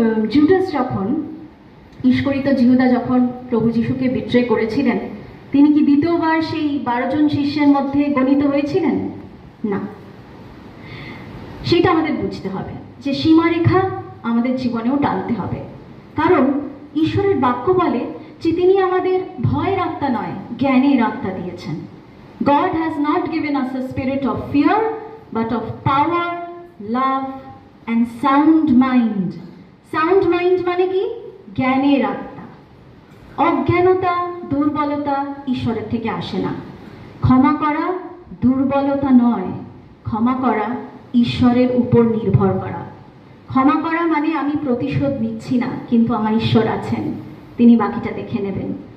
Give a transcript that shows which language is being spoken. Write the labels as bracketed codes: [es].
[bn] Judas যখন, ইস্করিত জিহুদা যখন প্রভু যিশুকে বিট্রে করেছিলেন, তিনি কি দ্বিতীয়বার সেই 12 জন শিষ্যের মধ্যে গণিত হয়েছিলেন? না। সেটা আমাদের বুঝতে হবে যে সীমারেখা আমাদের জীবনেও টানতে হবে। কারণ ঈশ্বরের বাক্য বলে যে তিনি আমাদের ভয়ের আত্মা নয়, জ্ঞানের আত্মা দিয়েছেন। [en] God has not given us a spirit of fear, but of power, love and sound mind. [bn] Sound mind মানে কি? জ্ঞানের আত্মা। অজ্ঞানতা, দুর্বলতা ঈশ্বরের থেকে আসে না। ক্ষমা করা দুর্বলতা নয়, ক্ষমা করা ঈশ্বরের উপর নির্ভর করা। ক্ষমা করা মানে আমি প্রতিশোধ নিচ্ছি না, কিন্তু আমার ঈশ্বর আছেন, তিনি বাকিটা দেখে নেবেন।